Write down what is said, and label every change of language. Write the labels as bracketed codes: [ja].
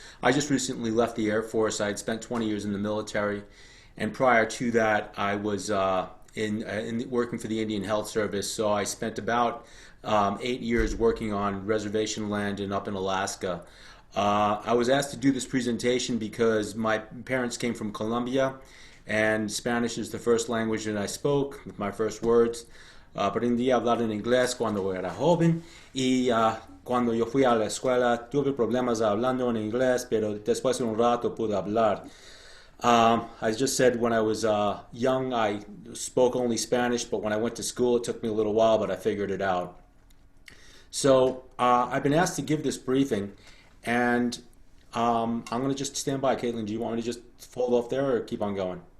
[en] I just recently left the Air Force. I had spent 20 years in the military, and prior to that, I was working for the Indian Health Service. So I spent about 8 years working on reservation land and up in Alaska. I was asked to do this presentation because my parents came from Colombia, and Spanish is the first language that I spoke, with my first words. [es] Aprendí a hablar en inglés cuando era joven y cuando yo fui a la escuela tuve problemas hablando en inglés, pero después de un rato pude hablar. [en] I just said when I was young I spoke only Spanish, but when I went to school it took me a little while, but I figured it out. So I've been asked to give this briefing, and I'm going to just stand by. Caitlin, do you want me to just fold off there or keep on going?